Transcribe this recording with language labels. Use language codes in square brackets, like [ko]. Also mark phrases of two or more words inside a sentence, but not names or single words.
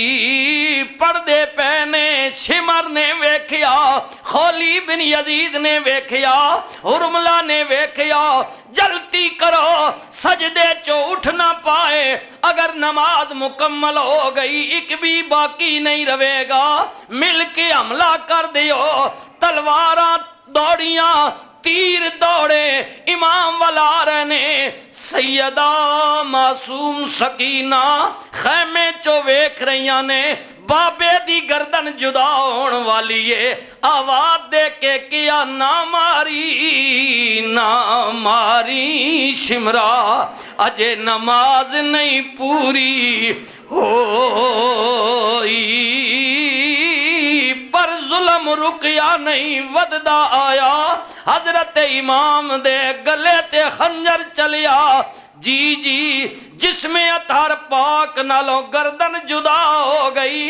[pa] پردے پہنے شمر نے ویکھیا، خولی بن یزید نے ویکھیا، حرملہ نے ویکھیا، جلتی کرو سجدے چو اٹھ نہ پائے، اگر نماز مکمل ہو گئی ایک بھی باقی نہیں رہے گا، مل کے حملہ کر دیو، تلواراں دوڑیاں تیر دوڑے، امام والا رہنے، سیدہ معصوم سکینہ خیمے چو ویکھ رہیاں نے، بابے دی گردن جدا ہون والی ہے، آواز دے کے کیا نہ ماری نہ ماری شمرا، اجے نماز نہیں پوری ہوئی، پر ظلم رکیا نہیں وددا آیا، حضرت امام دے گلے تے خنجر چلیا، جی جی جسم اطہر پاک نالوں گردن جدا ہو گئی۔